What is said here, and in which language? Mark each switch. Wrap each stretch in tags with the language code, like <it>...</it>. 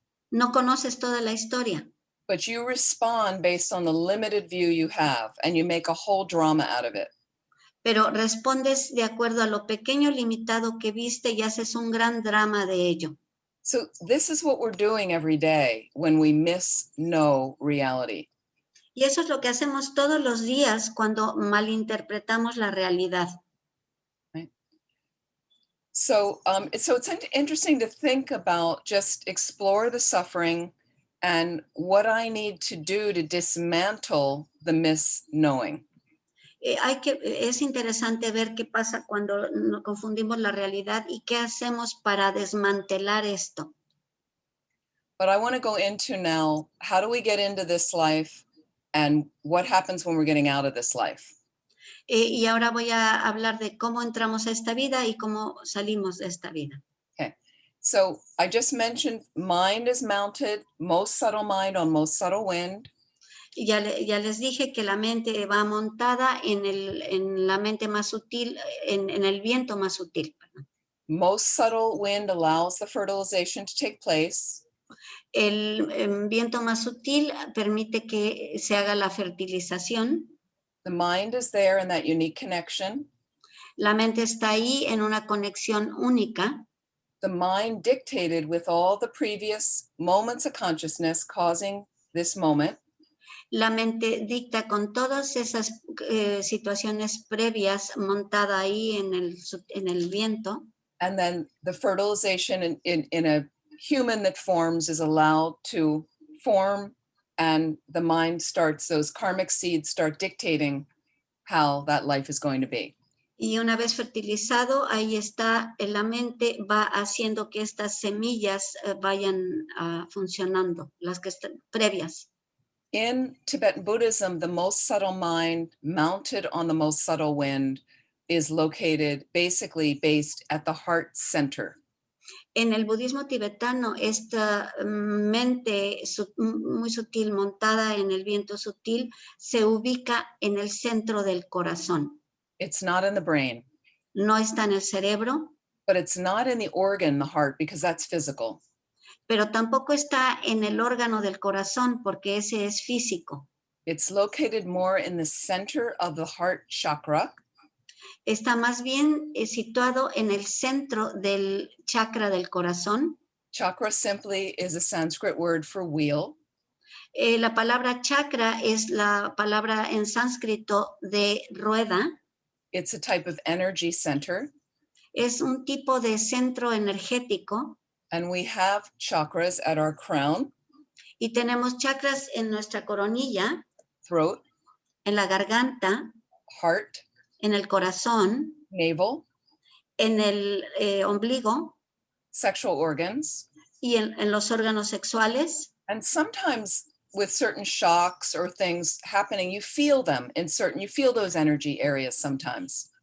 <es>No conoces toda la historia.</es> <en>But you respond based on the limited view you have, and you make a whole drama out of it.</en> <es>Pero respondes de acuerdo a lo pequeño limitado que viste y haces un gran drama de ello.</es> <en>So this is what we're doing every day when we misknow reality.</en> <es>Y eso es lo que hacemos todos los días cuando malinterpretamos la realidad.</es> <en>Right? So it's interesting to think about, just explore the suffering and what I need to do to dismantle the misknowing.</en> <es>Es interesante ver qué pasa cuando nos confundimos la realidad y qué hacemos para desmantelar esto.</es> <en>But I want to go into now, how do we get into this life and what happens when we're getting out of this life?</en> <es>Y ahora voy a hablar de cómo entramos a esta vida y cómo salimos de esta vida.</es> <en>Okay, so I just mentioned mind is mounted, most subtle mind on most subtle wind.</en> <es>Ya les dije que la mente va montada en la mente más sutil, en el viento más sutil.</es> <en>Most subtle wind allows the fertilization to take place.</en> <es>El viento más sutil permite que se haga la fertilización.</es> <en>The mind is there in that unique connection.</en> <es>La mente está ahí en una conexión única.</es> <en>The mind dictated with all the previous moments of consciousness causing this moment.</en> <es>La mente dicta con todas esas situaciones previas montada ahí en el viento.</es> <en>And then the fertilization in a human that forms is allowed to form, and the mind starts, those karmic seeds start dictating how that life is going to be.</en> <es>Y una vez fertilizado, ahí está, la mente va haciendo que estas semillas vayan funcionando, las que están previas.</es> <en>In Tibetan Buddhism, the most subtle mind mounted on the most subtle wind is located, basically based at the heart center.</en> <es>En el budismo tibetano, esta mente muy sutil montada en el viento sutil se ubica en el centro del corazón.</es> <en>It's not in the brain.</en> <es>No está en el cerebro.</es> <en>But it's not in the organ, the heart, because that's physical.</en> <es>Pero tampoco está en el órgano del corazón porque ese es físico.</es> <en>It's located more in the center of the heart chakra.</en> <es>Está más bien situado en el centro del chakra del corazón.</es> <en>Chakra simply is a Sanskrit word for wheel.</en> <es>La palabra chakra es la palabra en sánscrito de rueda.</es> <en>It's a type of energy center.</en> <es>Es un tipo de centro energético.</es> <en>And we have chakras at our crown.</en> <es>Y tenemos chakras en nuestra coronilla.</es> <en>Throat.</en> <es>En la garganta.</es> <en>Heart.</en> <es>En el corazón.</es> <en>Navel.</en> <es>En el ombligo.</es> <en>Sexual organs.</en> <es>Y en los órganos sexuales.</es> <en>And sometimes with certain shocks or things happening, you feel them in certain, you feel those energy areas sometimes.</en>